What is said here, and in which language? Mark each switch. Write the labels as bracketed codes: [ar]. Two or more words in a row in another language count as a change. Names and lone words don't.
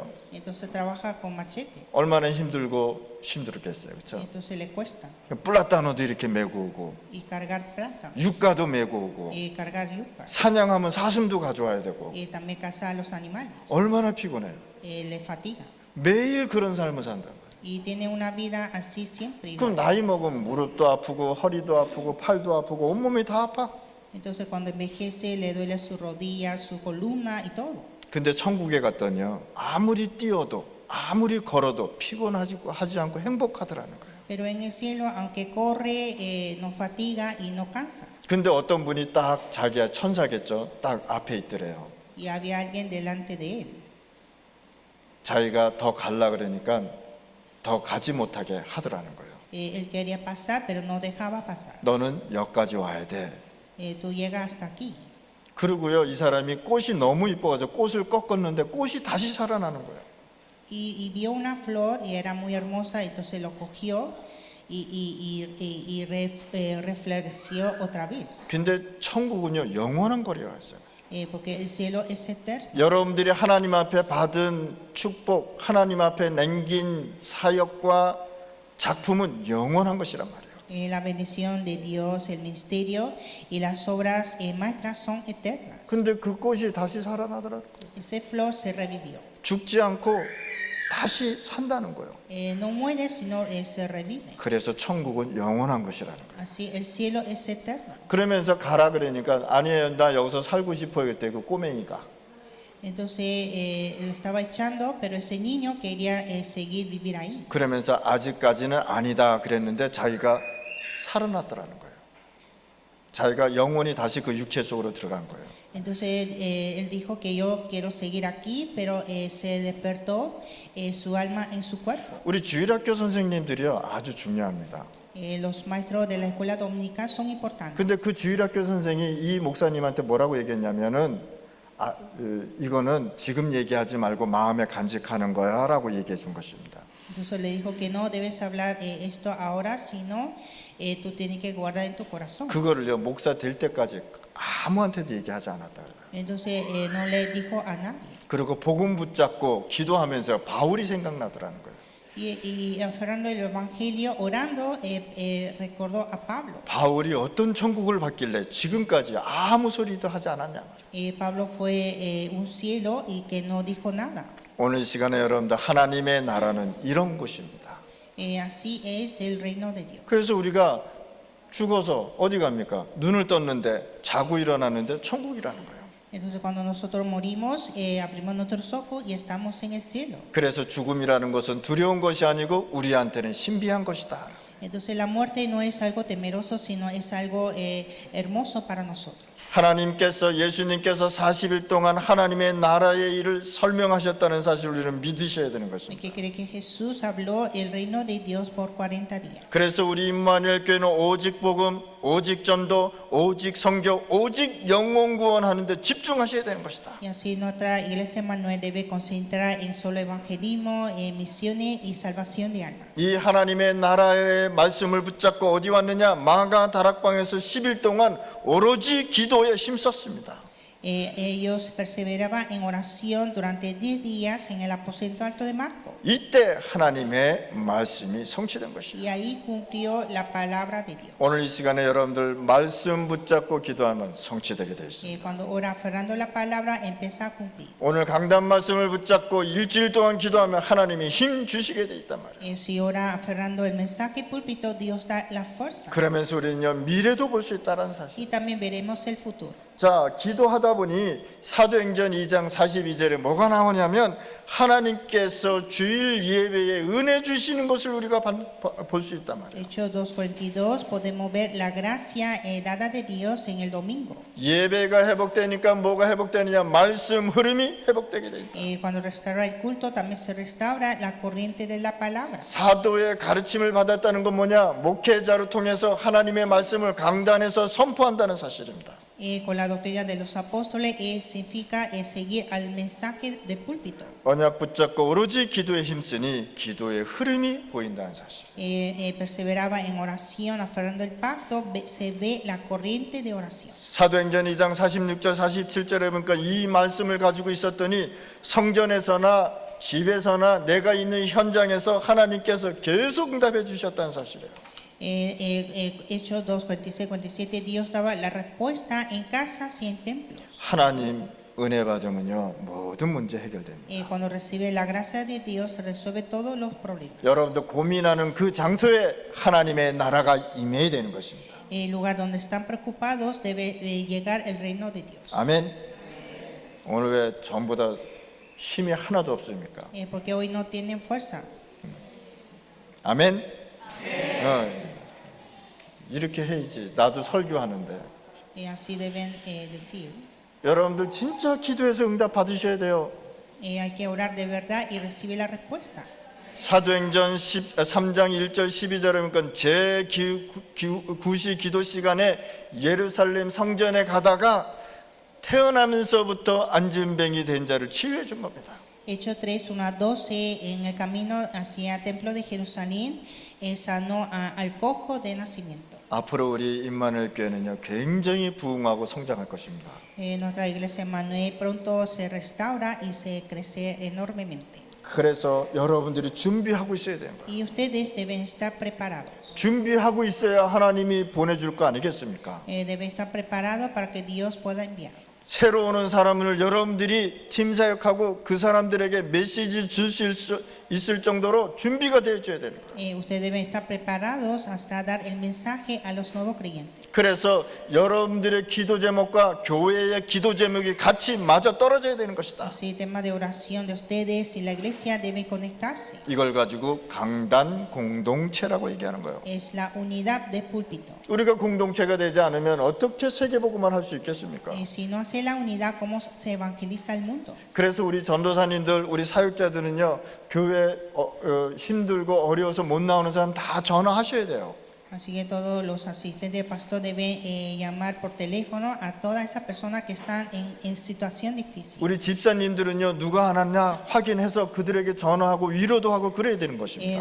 [es] Entonces trabaja con machete. [ko] 얼마나 힘들겠어요, 그렇죠? [es] Entonces le cuesta. [ko] 플라타노도 이렇게 메고 오고, [es] Y cargar plátano. [ko] 유가도 메고 오고, [es] Y cargar yuca. [ko] 사냥하면 사슴도 가져와야 되고, [es] Y también cazar a los animales. [ko] 얼마나 피곤해요. [es] Le fatiga. [ko] 매일 그런 삶을 산다는 거예요. [es] Y tiene una vida así siempre. [ko] 그럼 나이 먹으면 무릎도 아프고 허리도 아프고 팔도 아프고 온몸이 다 아파. [es] Entonces cuando envejece le duele su rodilla, su columna y todo. [ko] 근데 천국에 갔더니요 아무리 뛰어도 아무리 걸어도 피곤하지 않고 행복하더라는 거예요. [es] Pero en el cielo, aunque corre, no fatiga y no cansa. [ko] 근데 어떤 분이 딱 자기야 천사겠죠. 딱 앞에 있더래요. [es] Y había alguien delante de él. [ko] 자기가 더 갈라 그러니까 더 가지 못하게 하더라는 거예요. [es] Él quería pasar, pero no dejaba pasar. [ko] 너는 여기까지 와야 돼. [es] Tú llegas hasta aquí. [ko] 그리고요 이 사람이 꽃이 너무 이뻐가지고 꽃을 꺾었는데 꽃이 다시 살아나는 거예요. [es] Y vio una flor y era muy hermosa, entonces lo cogió y refloreció otra vez. [ko] 근데 천국은요 영원한 거리라 했어요. [es] Porque el cielo es eterno. [ko] 여러분들이 하나님 앞에 받은 축복, 하나님 앞에 남긴 사역과 작품은 영원한 것이란 말이에요. [es] La bendición de Dios, el ministerio y las obras maestras son eternas. [ko] 근데 그 꽃이 다시 살아나더라고요. [es] Ese flor se revivió. [ko] 죽지 않고 다시 산다는 거예요. [es] No muere, sino se revive. [ko] 그래서 천국은 영원한 것이라는 거예요. [es] Así el cielo es eterno. [ko] 그러면서 가라 그러니까 아니에요, 나 여기서 살고 싶어요. 그때 그 꼬맹이가. [es] Entonces él estaba echando, pero ese niño quería seguir vivir ahí. [ko] 그러면서 아직까지는 아니다 그랬는데 자기가 살아났더라는 거예요. 자기가 영혼이 다시 그 육체 속으로 들어간 거예요. [es] Entonces él dijo que yo quiero seguir aquí, pero se despertó su alma en su cuerpo. [ko] 우리 주일학교 선생님들이요 아주 중요합니다. [es] Los maestros de la escuela dominical son importantes. [ko] 근데 그 주일학교 선생이 이 목사님한테 뭐라고 얘기했냐면은 이거는 지금 얘기하지 말고 마음에 간직하는 거야라고 얘기해 준 것입니다. [es] Entonces le dijo que no debes hablar esto ahora, sino tú tienes que guardar en tu corazón. [ko] 그거를요 목사 될 때까지 아무한테도 얘기하지 않았다. [es] Entonces no le dijo a nadie. [ko] 그리고 복음 붙잡고 기도하면서 바울이 생각나더라는 거예요. [es] Y aferrando el evangelio, orando, recordó a Pablo. [ko] 바울이 어떤 천국을 받길래 지금까지 아무 소리도 하지 않았냐 말이에요. [es] Pablo fue un cielo y que no dijo nada. [ko] 오늘 시간에 여러분들 하나님의 나라는 이런 곳입니다. [es] Así es el reino de Dios. [ko] 그래서 우리가 죽어서 어디 갑니까? 눈을 떴는데 자고 일어났는데 천국이라는 거예요. [es] Entonces cuando nosotros morimos, abrimos nuestros ojos y estamos en el cielo. [ko] 그래서 죽음이라는 것은 두려운 것이 아니고 우리한테는 신비한 것이다. [es] Entonces la muerte no es algo temeroso, sino es algo hermoso para nosotros. [ko] 하나님께서 예수님께서 40일 동안 하나님의 나라의 일을 설명하셨다는 사실을 우리는 믿으셔야 되는 [es] Hay [ko] 것입니다. [es] que creer que Jesús habló el reino de Dios por 40 días. [ko] 그래서 우리 임마누엘 교회는 오직 복음, 오직 전도, 오직 선교, 오직 영혼 구원하는 데 집중하셔야 되는 것이다. [es] Y así nuestra iglesia Emmanuel debe concentrar en solo evangelismo, misiones y salvación de almas. [ko] 이 하나님의 나라의 말씀을 붙잡고 어디 왔느냐? 마가 다락방에서 10일 동안 오로지 기도에 힘썼습니다. [es] Ellos perseveraban en oración durante 10 días en el aposento alto de Marco. [ko] 이때 하나님의 말씀이 성취된 것입니다. [es] Y ahí cumplió la palabra de Dios. [ko] 오늘 이 시간에 여러분들 말씀 붙잡고 기도하면 성취되게 되어 있습니다. [es] Cuando ora aferrando la palabra, empieza a cumplir. [ko] 오늘 강단 말씀을 붙잡고 일주일 동안 기도하면 하나님이 힘 주시게 돼 있단 말이에요. [es] Si ora aferrando el mensaje púlpito, Dios da la fuerza. [ko] 그러면서 우리는요 미래도 볼 수 있다는 사실. [es] Y también veremos el futuro. [ko] 자, 기도하다 보니 사도행전 2장 42절에 뭐가 나오냐면 하나님께서 주일 예배에 은혜 주시는 것을 우리가 볼 수 있단 말이에요. [es] Hechos 2:42 podemos ver la gracia dada de Dios en el domingo. [ko] 예배가 회복되니까 뭐가 회복되느냐? 말씀 흐름이 회복되게 돼 있다. [es] Cuando restaura el culto, también se restaura la corriente de la palabra. [ko] 사도의 가르침을 받았다는 건 뭐냐? 목회자를 통해서 하나님의 말씀을 강단에서 선포한다는 사실입니다. [es] Con la doctrina de los apóstoles significa seguir al mensaje del púlpito. [ko] 언약 붙잡고 오로지 기도에 힘쓰니 기도의 흐름이 보인다는 사실. [es] Perseveraba en oración, aferrando el pacto, se ve la corriente de oración. [ko] 사도행전 2장 46절 47절에 보니까 이 말씀을 가지고 있었더니 성전에서나 집에서나 내가 있는 현장에서 하나님께서 계속 응답해 주셨다는 사실이에요. [es] Hechos 2:46-47 Dios daba la respuesta en casas y en templos. [ko] 하나님 은혜 받으면요 모든 문제 해결됩니다. [es] Cuando recibe la gracia de Dios se resuelve todos los problemas. [ko] 여러분도 고민하는 그 장소에 하나님의 나라가 임해야 되는 것입니다. [es] El lugar donde están preocupados debe llegar el reino de Dios. [ko] 아멘. 오늘 왜 전보다 힘이 하나도 없습니까? [es] Porque hoy no tienen fuerzas. [ko] 아멘. 이렇게 해야지. 나도 설교하는데. [es] Así deben decir. [ko] 여러분들 진짜 기도해서 응답 받으셔야 돼요. [es] Hay que orar de verdad y recibir la respuesta. [ko] 사도행전 3장 1절 12절에 보니까 제9시 기도 시간에 예루살렘 성전에 가다가 태어나면서부터 안진뱅이 된 자를 치유해 준 겁니다. [es] Hechos 3:1-12 en el camino hacia el templo de Jerusalén sanó al cojo de nacimiento. [ko] 앞으로 우리 임마누엘 교회는요 굉장히 부흥하고 성장할 것입니다. [es] Nuestra iglesia Emmanuel pronto se restaura y se crece enormemente. [ko] 그래서 여러분들이 준비하고 있어야 돼요. [es] Y ustedes deben estar preparados. [ko] 준비하고 있어야 하나님이 보내줄 거 아니겠습니까? [es] Deben estar preparados para que Dios pueda enviar. [ko] 새로 오는 사람을 여러분들이 팀 사역하고 그 사람들에게 메시지를 줄 수 있을 정도로 준비가 되어줘야 되는 거예요. [es] Ustedes deben estar preparados hasta dar el mensaje a los nuevos creyentes. [ko] 그래서 여러분들의 기도 제목과 교회의 기도 제목이 같이 맞아 떨어져야 되는 것이다. [es] Así el tema de oración de ustedes y la iglesia deben conectarse. [ko] 이걸 가지고 강단 공동체라고 얘기하는 거예요. [es] Es la unidad de púlpito. [ko] 우리가 공동체가 되지 않으면 어떻게 세계복음을 할 수 있겠습니까? [es] Si no hace la unidad, ¿cómo se evangeliza el mundo? [ko] 그래서 우리 전도사님들, 우리 사역자들은요 교회 힘들고 어려워서 못 나오는 사람 다 전화하셔야 돼요. [es] Así que todos los asistentes de pastor deben llamar por teléfono a todas esas personas que están en situación difícil. [ko] 우리 집사님들은요, 누가 안 왔냐 확인해서 그들에게 전화하고 위로도 하고 그래야 되는 것입니다.